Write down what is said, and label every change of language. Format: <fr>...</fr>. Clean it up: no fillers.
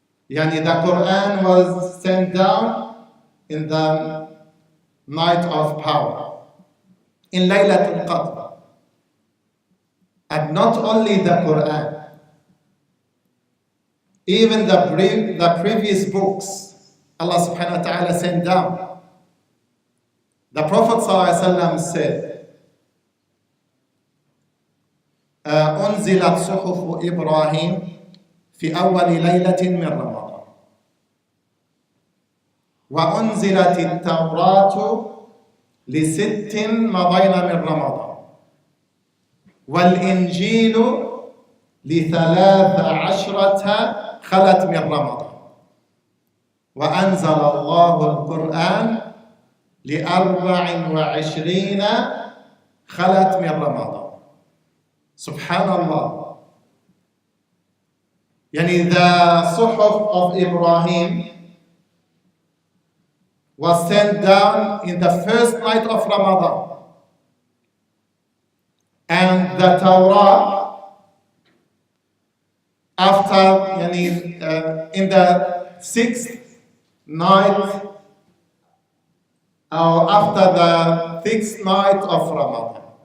<en>Yani the Quran was sent down in the night of power, in Laylatul Qadr. And not only the Quran, even the previous books Allah subhanahu wa ta'ala sent down. The Prophet ﷺ said,</en> <ar>أنزلت صحف إبراهيم في أول ليلة من رمضان وأنزلت التوراة ل6 مضين من رمضان والإنجيل ل13 خلت من رمضان وأنزل الله القرآن ل24 خلت من رمضان. Subhanallah.</ar> <en>Yani the Suhuf of Ibrahim was sent down in the first night of Ramadan. And the Torah after, in the sixth night, or after the sixth night of Ramadan.</en>